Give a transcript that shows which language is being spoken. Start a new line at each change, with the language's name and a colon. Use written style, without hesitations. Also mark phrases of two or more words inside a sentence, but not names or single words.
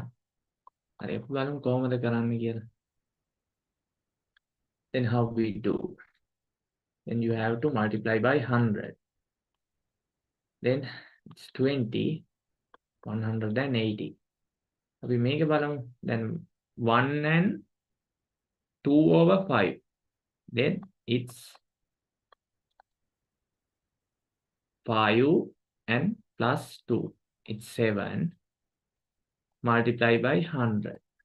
Sinhala: හරි අපි බලමු කොහොමද කරන්න කියලා.
English: Then how we do? Then you have to multiply by 100. Then it's 20, 180.
Sinhala: අපි මේක බලමු.
English: Then 1 and 2 over 5. Then it's 5 and plus 2. It's 7. Multiply by 100.